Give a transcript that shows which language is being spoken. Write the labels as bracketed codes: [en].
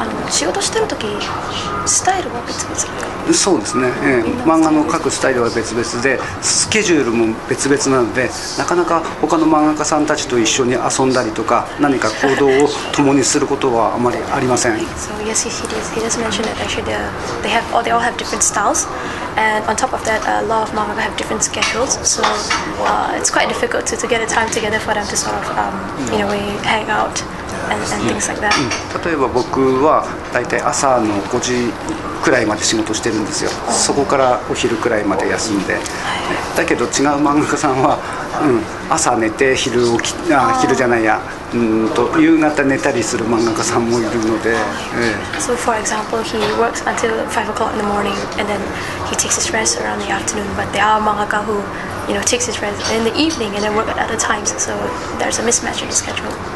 [ja] 仕事してる時スタイルは別々ですか？そうですね、漫画の描くスタイルは別々でスケジュールも別々なので、なかなか他の漫画家さんたちと一緒に遊んだりとか何か行動を共にすることはあまりありません。 [en] So yes, he does mention that actually they all have different styles, and on top of that, a lot of manga have different schedules. So it's quite difficult to get a time together for them to sort of in a way hang out and things like that. [ja] 例えば僕はだいたい朝の5時くらいまで仕事してるんですよ。そこからお昼くらいまで休んで、だけど違う漫画家さんは、朝寝て昼じゃないや、夕方寝たりする漫画家さんもいるので、 [en] So for example, he works until 5 o'clock in the morning and then he takes his rest around the afternoon. But there are mangaka who, takes his rest in the evening and then work at other times. So there's a mismatch in the schedule.